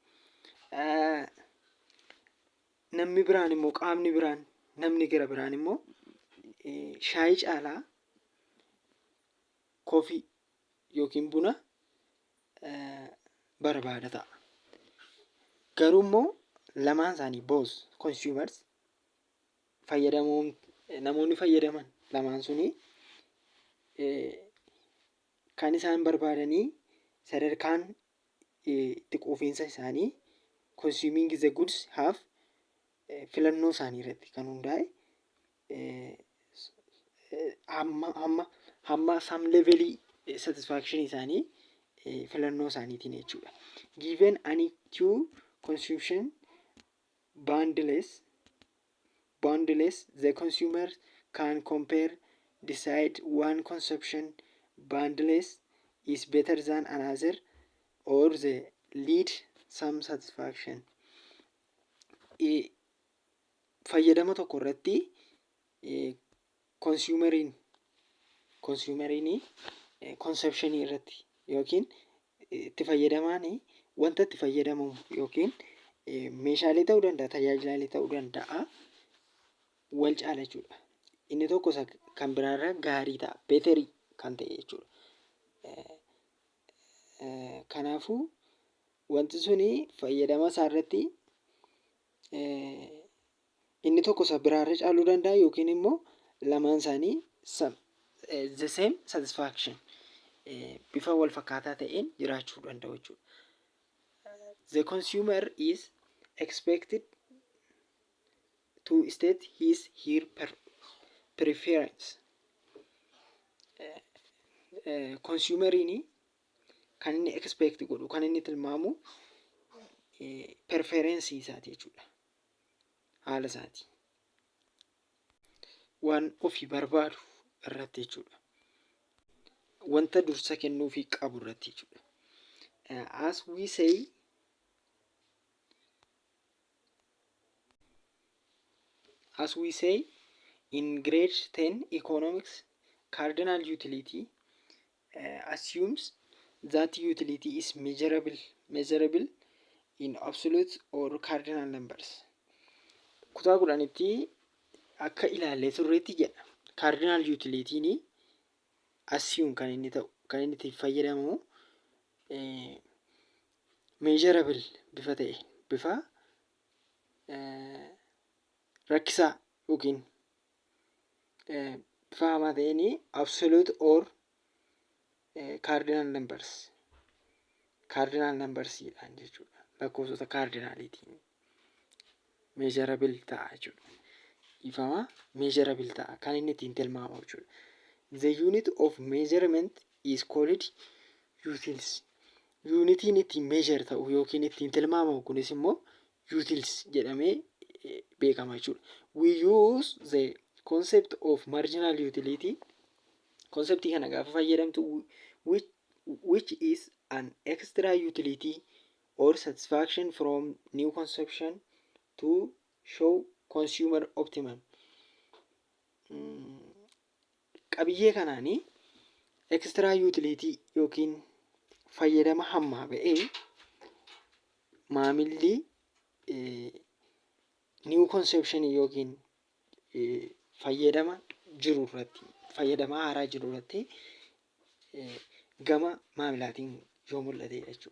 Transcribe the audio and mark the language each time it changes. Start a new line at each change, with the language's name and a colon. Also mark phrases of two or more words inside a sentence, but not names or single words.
Oromo: Namni biraan immoo qaamni biraan namni gara biraan immoo shaayii caalaa coffee yookiin buna barbaada ta'a. Garuu immoo lamaan isaanii
English: both consumers
Oromo: namoonni fayyadaman lamaan suni kan isaan barbaadanii sadarkaan itti quufinsa isaanii
English: consuming the goods have
Oromo: filannoo isaanii irratti kan hundaa'e hamma
English: some levelii satisfaction
Oromo: isaanii filannoo isaaniitiin jechuudha.
English: Given any two consumption boundless, the consumer can compare, decide one consumption boundless is better than another, or the lead some satisfaction.
Oromo: Fayyadama tokko irratti consumeriin consumption irratti yookiin itti fayyadamaan wanta itti fayyadamamu yookiin meeshaalee ta'uu danda'a, tajaajilaalee ta'uu danda'a, wal caala jechuudha. Inni tokko kan biraarraa gaarii ta'a, beeterii kan ta'e jechuudha. Kanaafuu wanti suni fayyadama isaa irratti inni tokko isa biraarra caaluu danda'a yookiin immoo lamaan isaanii the same satisfaction bifa wal fakkaataa ta'een jiraachuu danda'u jechuudha.
English: The consumer is expected to state her preference.
Oromo: Consumeriin kan inni expect godhu, kan inni tilmaamu preference isaati jechuudha. Haala isaati. Waan ofii barbaadu irratti jechuudha. Wanta dursa kennuufii qabu irratti jechuudha.
English: As we say in grade 10 economics, cardinal utility assumes that utility is measurable in absolute or cardinal numbers.
Oromo: Kutaa kudhanitti akka ilaallee turreetti jedha.
English: Cardinal utility
Oromo: ni assume kan inni ta'u, kan inni itti fayyadamu measurable bifa ta'e, bifa rakkisaa yookiin bifa hamaa ta'een
English: absolute or cardinal numbers
Oromo: jedhan jechuudha. Lakkoofsota cardinalitiin measurable ta'a jechuudha. Ifama measurable ta'a kan inni ittiin tilmaamamu jechuudha.
English: The unit of measurement is called utils.
Oromo: Unitiin ittiin measure ta'u yookiin ittiin tilmaamamu kunis immoo utils jedhamee beekama jechuudha.
English: We use the concept of marginal utility.
Oromo: Concept kana gaafa fayyadamtu
English: which is an extra utility or satisfaction from new consumption to show consumer optimum.
Oromo: Qabiyyee kanaanii
English: extra utility
Oromo: yookiin fayyadama hammaa ba'ee maamilli
English: new consumption
Oromo: yookiin fayyadama jiru irratti, fayyadama haaraa jiru irratti gama maamilaatiin yoo mul'ate jechuudha.